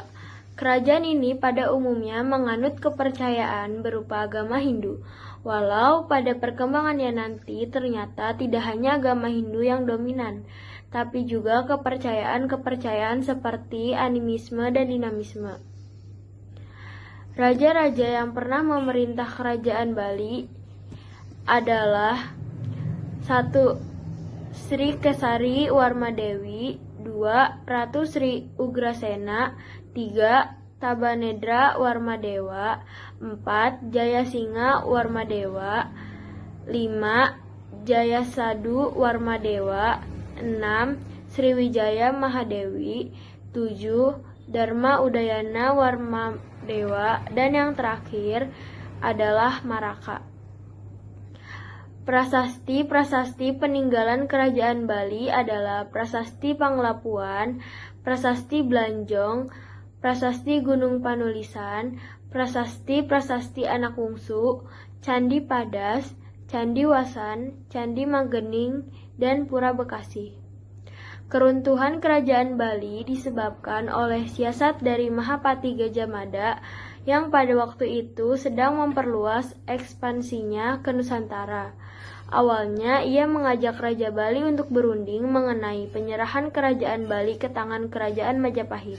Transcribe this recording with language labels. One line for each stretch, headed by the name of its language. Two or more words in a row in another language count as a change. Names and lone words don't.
Indonesian: Kerajaan ini pada umumnya menganut kepercayaan berupa agama Hindu, walau pada perkembangannya nanti ternyata tidak hanya agama Hindu yang dominan, tapi juga kepercayaan-kepercayaan seperti animisme dan dinamisme. Raja-raja yang pernah memerintah Kerajaan Bali adalah 1. Sri Kesari Warmadewi, 2. Ratu Sri Ugrasena, 3. Tabanedra Warmadewa, 4. Jayasinga Warmadewa, 5. Jayasadu Warmadewa, 6. Sriwijaya Mahadewi, 7. Dharma Udayana Warmadewa, dan yang terakhir adalah Maraka. Prasasti-prasasti peninggalan Kerajaan Bali adalah Prasasti Panglapuan, Prasasti Blanjong, Prasasti Gunung Panulisan, Prasasti Anak Wungsu, Candi Padas, Candi Wasan, Candi Magening, dan Pura Bekasi. Keruntuhan Kerajaan Bali disebabkan oleh siasat dari Mahapati Gajah Mada yang pada waktu itu sedang memperluas ekspansinya ke Nusantara. Awalnya ia mengajak Raja Bali untuk berunding mengenai penyerahan Kerajaan Bali ke tangan Kerajaan Majapahit.